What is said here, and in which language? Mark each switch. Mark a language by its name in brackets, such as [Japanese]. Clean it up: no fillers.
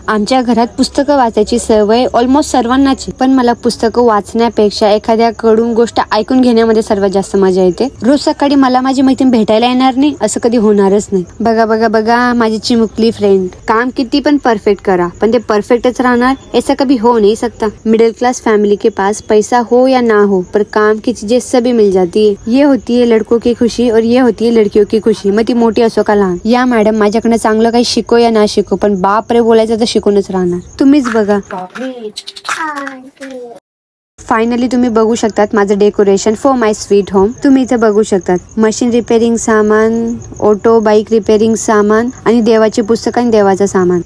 [Marathi] आमच्या घरात पुस्तकं वाचायची सवय ऑलमोस्ट सर्वांनाच, पण मला पुस्तकं वाचण्यापेक्षा एखाद्याकडून गोष्ट ऐकून घेण्यामध्ये सर्वात जास्त मजा येते. रोज सकाळी मला माझी मैत्रीण भेटायला येणार नाही असं कधी होणारच नाही. बघा बघा बघा माझी चिमुकली फ्रेंड. काम किती पण परफेक्ट करा, पण ते परफेक्टच राहणार [Hindi] ऐसा कभी हो नहीं सकता. मिडिल क्लास फैमिली के पास पैसा हो या ना हो, पर काम की चीजें सभी मिल जाती है. ये होती है लड़कों की खुशी और ये होती है लड़कियों की खुशी. [Marathi] मग ती मोठी असो का लहान. या मॅडम माझ्याकडनं चांगलं काही [Hindi] शिको या ना शिको, [Marathi] पण बाप रे बोलायचं तर शिकूनच राहणार. तुम्हीच बघा. फायनली तुम्ही बघू शकतात माझं decoration [English] For my sweet home. [Marathi] तुम्ही इथे बघू शकतात मशीन रिपेअरिंग सामान, ऑटो बाईक रिपेअरिंग सामान आणि देवाची पुस्तक आणि देवाचं सामान.